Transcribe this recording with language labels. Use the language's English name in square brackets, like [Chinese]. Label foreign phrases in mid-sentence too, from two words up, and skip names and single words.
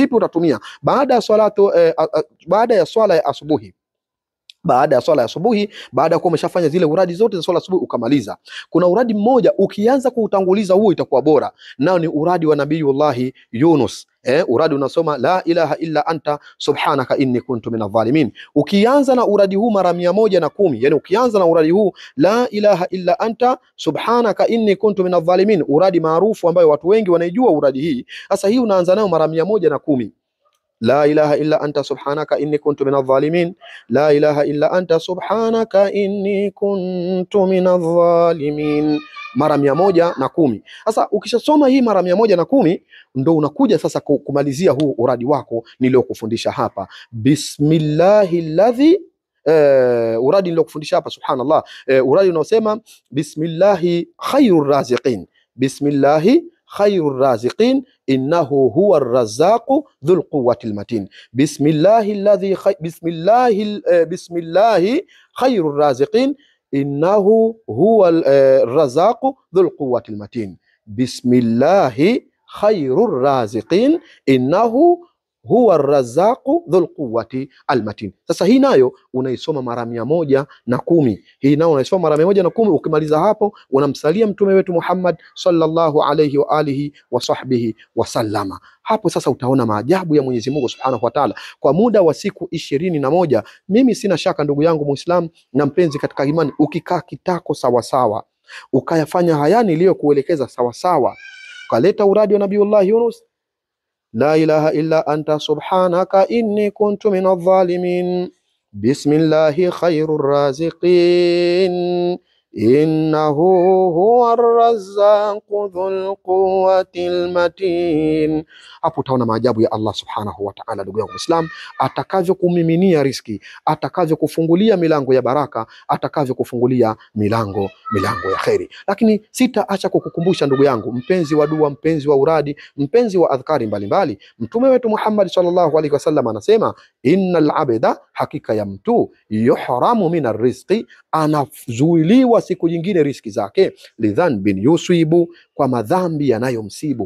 [Swahili] Sasa vipi utatumia? Baada ya swala ya asubuhi, baada ya swala ya asubuhi, baada ya kuwa umeshafanya zile uradi zote za swala asubuhi ukamaliza, kuna uradi mmoja ukianza kuutanguliza huo itakuwa bora, nao ni uradi wa Nabiyullahi Yunus. Uradi unasoma [Arabic] لا إله إلا أنت سبحانك إني كنت من الظالمين. [Swahili] Ukianza na uradi huu mara 110, yani ukianza na uradi huu [Arabic] لا إله إلا أنت سبحانك إني كنت من الظالمين, [Swahili] uradi maarufu ambayo watu wengi wanaijua uradi hii. Sasa hii unaanza nayo mara 110. [Arabic] لا إله إلا أنت سبحانك إني كنت من الظالمين، لا إله إلا أنت سبحانك إني كنت من الظالمين, [Swahili] mara 110. Sasa ukishasoma hii mara 110 ndo unakuja sasa kumalizia huu uradi wako niliokufundisha hapa. [Arabic] بسم الله الذي, [Swahili] uradi niliokufundisha hapa, [Arabic] سبحان الله, [Swahili] uradi unaosema [Arabic] بسم الله خير الرازقين، بسم الله خير الرازقين إنه هو الرزاق ذو القوة المتين. بسم الله خير الرازقين إنه هو الرزاق ذو القوة المتين. بسم الله خير الرازقين إنه هو الرزاق ذو القوة المتين. [Swahili] Sasa hii nayo unaisoma mara 110. Hii nayo unaisoma mara 110. Ukimaliza hapo unamsalia mtume wetu [Arabic] Muhammad صلى الله عليه وعلى آله وصحبه وسلم. [Swahili] Hapo sasa utaona maajabu ya Mwenyezi Mungu [Arabic] سبحانه وتعالى [Swahili] kwa muda wa siku 21. Mimi sina shaka ndugu yangu Muislam na mpenzi katika imani, ukikaa kitako sawa sawa, ukayafanya haya niliyokuelekeza sawa sawa, ukaleta uradi wa Nabiyullah Yunus, [Arabic] لا إله إلا أنت سبحانك إني كنت من الظالمين، بسم الله خير الرازقين إنه هو الرزاق ذو القوة المتين. [Swahili] Hapo utaona maajabu ya Allah [Arabic] سبحانه وتعالى, [Swahili] ndugu yangu Muislam, atakavyokumiminia riski, atakavyokufungulia milango ya baraka, atakavyokufungulia milango ya kheri. Lakini sitaacha kukukumbusha ndugu yangu, mpenzi wa dua, mpenzi wa uradi, mpenzi wa adhkari mbalimbali, mtume wetu Muhammad [Arabic] صلى الله عليه وسلم [Swahili] anasema, [Arabic] إن العبد, [Swahili] hakika ya mtu, [Arabic] يحرم من الرزق, [Swahili] anazuiliwa siku nyingine riski zake, [Arabic] لذنب يصيبه, [Swahili] kwa madhambi yanayomsibu.